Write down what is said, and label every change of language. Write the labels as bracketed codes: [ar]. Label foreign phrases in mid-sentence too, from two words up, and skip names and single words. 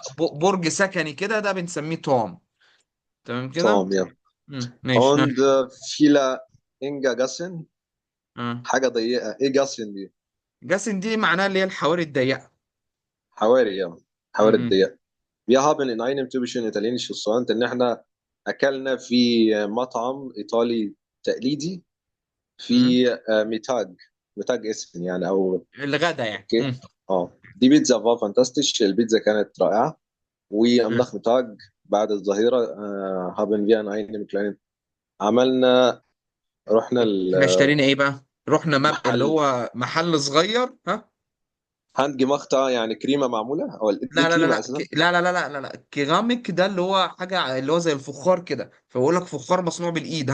[ar] وليت. برج سكني كده، ده بنسميه توم. تمام كده. توم يا. ماشي، ها. [de] und viele Inga Gassen. [ar] اه حاجة ضيقة، ايه جاسن دي؟ جاسن دي معناها اللي هي الحواري الضيقة. حواري يا. حواري امم الضيق. [de] Wir haben in einem typischen italienischen Restaurant [ar] ان احنا اكلنا في مطعم ايطالي تقليدي امم في ميتاج. ميتاج اسم يعني او. الغدا يعني. اوكي. اه دي بيتزا فا فانتاستيش، البيتزا كانت رائعة. وام مم. [de] نخمتاج [ar] بعد الظهيرة [de] haben wir an einem kleinen. [ar] عملنا. رحنا احنا اشترينا ايه بقى؟ رحنا اللي المحل. هو محل صغير، ها. [de] Hand gemachte [ar] يعني كريمة معمولة او ايه لا لا لا كريمة لا اساسا. لا لا لا لا لا لا، كيراميك ده اللي هو حاجة اللي هو زي الفخار كده، فبقول لك فخار مصنوع بالإيد.